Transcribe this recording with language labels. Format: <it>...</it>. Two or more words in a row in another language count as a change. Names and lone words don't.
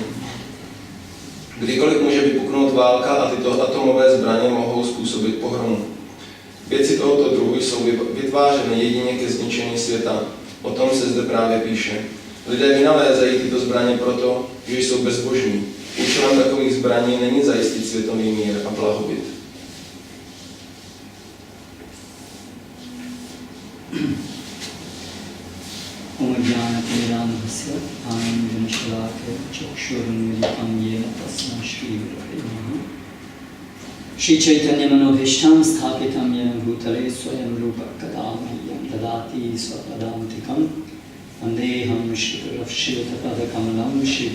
<cs>Kdykoliv může vypuknout válka a tyto atomové zbraně mohou způsobit pohromu. Věci tohoto druhu jsou vytvářeny jedině ke zničení světa. O tom se zde právě píše. Lidé vynalézají tyto zbraně proto, že jsou bezbožní. Účelem takových zbraní není zajistit světový mír a blahobyt.</cs> <sa>श्री चैतन्य मनोऽभीष्टं स्थापितं येन भूतले स्वयं रूप कदा मह्यं ददाति स्वपदान्तिकम् वन्देऽहं श्री शिवतपाद कमलं श्री</sa>